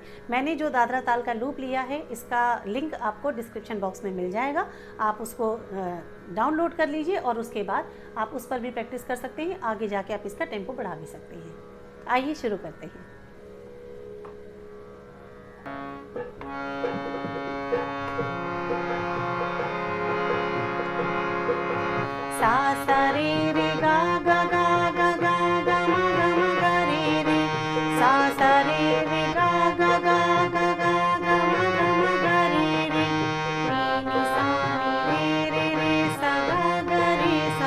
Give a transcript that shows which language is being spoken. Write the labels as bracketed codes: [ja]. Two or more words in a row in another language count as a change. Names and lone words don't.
[hi] मैंने जो दादरा ताल का लूप लिया है इसका लिंक आपको [en] description box [hi] में मिल जाएगा, आप उसको डाउनलोड कर लीजिए और उसके बाद आप उस पर भी प्रैक्टिस कर सकते हैं। आगे जाके आप इसका टेम्पो बढ़ा भी सकते हैं। आइए शुरू करते हैं। सा सा रे रे गा गा गा गा गा गा मा गा मा गा रे रे, सा सा रे रे गा गा गा गा गा गा मा गा मा गा रे रे, नी नी सा नी रे रे रे सा गा गा रे सा